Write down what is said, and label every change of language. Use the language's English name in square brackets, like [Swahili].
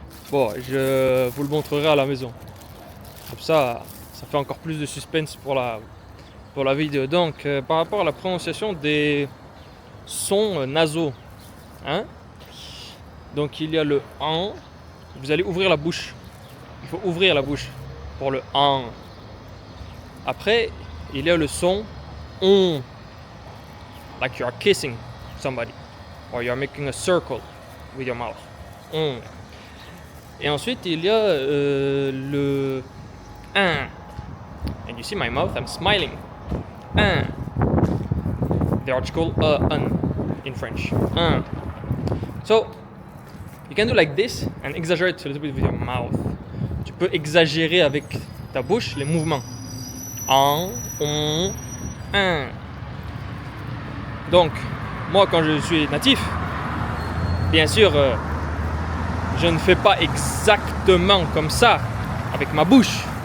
[French] Bon, je vous le montrerai à la maison. Comme ça fait encore plus de suspense pour la vidéo. Donc, par rapport à la prononciation des sons nasaux, hein. Donc, il y a le an. Vous allez ouvrir la bouche. Il faut ouvrir la bouche pour le an. Après, il y a le son on. [English] Like you are kissing somebody. Or you are making a circle with your mouth. On. [French] Et ensuite, il y a le un. [English] And you see my mouth, I'm smiling. Un. The article un in French. Un. So, you can do like this and exaggerate a little bit with your mouth. [French] Tu peux exagérer avec ta bouche les mouvements. En, on, un. Donc, moi quand je suis natif, bien sûr, je ne fais pas exactement comme ça avec ma bouche.